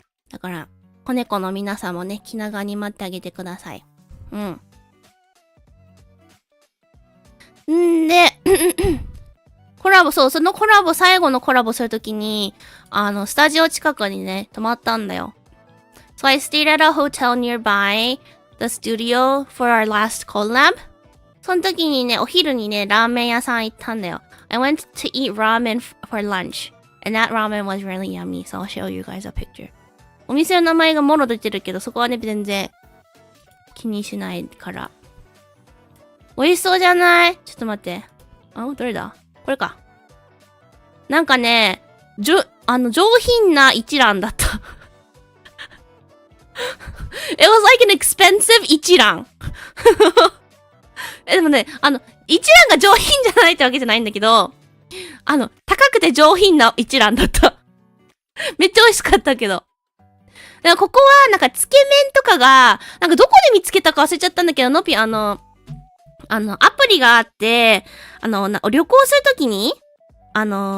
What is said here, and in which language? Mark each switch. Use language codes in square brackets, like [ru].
[ja] だから、子猫の皆さんもね、気長に待ってあげてください。うん。んで、コラボ、そう、そのコラボ、最後のコラボするときに、スタジオ近くにね、泊まったんだよ。 [en] So I stayed at a hotel nearby the studio for our last collab. [ja] その時にね、お昼にね、ラーメン屋さん行ったんだよ。 [en] I went to eat ramen for lunch. And that ramen was really yummy. So I'll show you guys a picture. [ja] お店の名前がもろ出てるけど、そこはね、全然気にしないから。美味しそうじゃない？ちょっと待って。どれだ？これか。なんかね、上品な一蘭だった。 [en] It was like an expensive 一蘭。 [ja] でもね、一蘭が上品じゃないってわけじゃないんだけど、高くて上品な一蘭だった。めっちゃ美味しかったけど。だからここは、なんか、つけ麺とかが、なんかどこで見つけたか忘れちゃったんだけど、のぴ、アプリがあって、旅行するときに、日